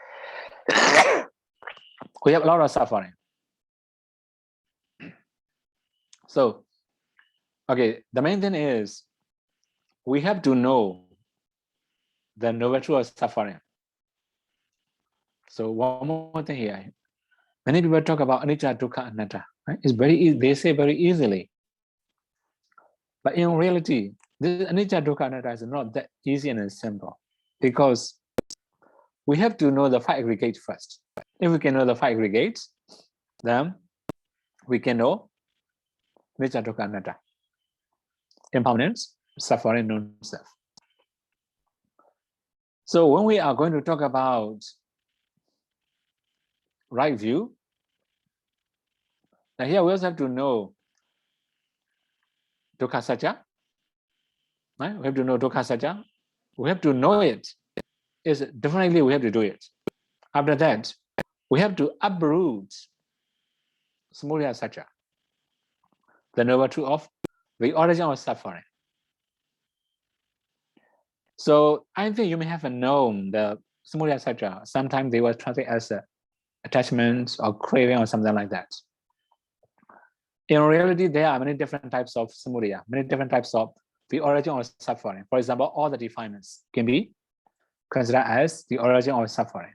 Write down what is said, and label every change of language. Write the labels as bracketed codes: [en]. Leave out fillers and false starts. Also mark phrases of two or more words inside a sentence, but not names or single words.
[en] We have a lot of suffering. So, okay, the main thing is we have to know the noble truth of suffering. So one more thing here. Many people talk about [pi] anicca, dukkha, anatta. [en] Right? It's very easy. They say very easily. But in reality, this [pi] anicca, dukkha, anatta [en] is not that easy and simple, because we have to know the five aggregates first. If we can know the five aggregates, then we can know [pi] anicca, dukkha, anatta. [en] Impermanence, suffering, non-self. So when we are going to talk about right view, now here we also have to know [pi] dukkha satya. [en] Right? We have to know [pi] dukkha satya. [en] We have to know it. Is definitely we have to do it. After that, we have to uproot [pi] samudaya satya, [en] the noble truth of the origin of suffering. So I think you may have known the [pi] samudaya satya. [en] Sometimes they were translated as attachment or craving or something like that. In reality, there are many different types of samudaya, many different types of the origin of suffering. For example, all the defilements can be considered as the origin of suffering.